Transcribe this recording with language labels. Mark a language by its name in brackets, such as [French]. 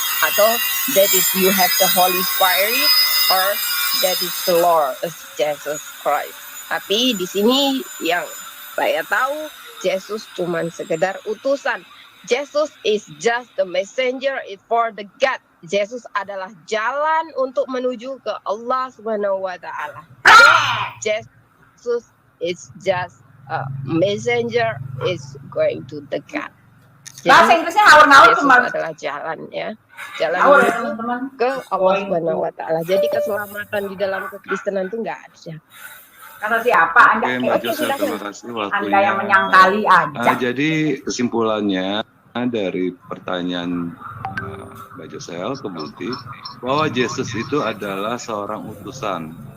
[Indonesian] Atau [English] that is you have the Holy Spirit, or that is the Lord Jesus Christ. [Indonesian] Tapi di sini yang saya tahu, Yesus cuma sekedar utusan. [English] Jesus is just the messenger for the God. [Indonesian] Yesus adalah jalan untuk menuju ke Allah Subhanahu wa taala. [English] Jesus is just a messenger is going to the God. [Indonesian] Bahasa Inggrisnya ngawur-ngawur Yesus adalah jalan ya. Jalan menuju ke Allah Subhanahu wa taala. Jadi keselamatan di dalam kekristenan itu enggak ada. Kata siapa? Anda Mbak Josel, terima kasih waktunya. Anda yang menyangkali aja. Jadi kesimpulannya dari pertanyaan Mbak Josel ke Buti, bahwa Yesus itu adalah seorang utusan.